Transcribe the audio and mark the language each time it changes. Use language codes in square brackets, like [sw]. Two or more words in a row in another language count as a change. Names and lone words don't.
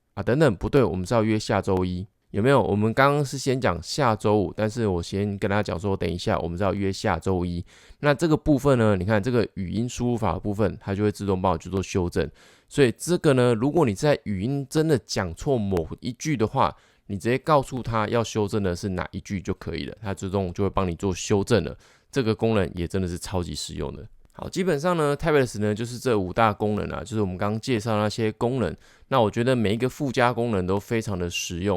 [zh] 等等，不對，我們是要約下周一，有沒有？我們剛剛是先講下周5，但是我先跟大家講說，等一下我們是要約下周一。那這個部分呢，你看這個語音輸入法的部分，它就會自動幫我去做修正。所以這個呢，如果你在語音真的講錯某一句的話，你直接告訴他要修正的是哪一句就可以了，它自動就會幫你做修正了。這個功能也真的是超級實用的。好，基本上呢 Typeless 呢就是這5大功能啊，就是我們剛剛介紹那些功能。那我覺得每一個附加功能都非常的實用。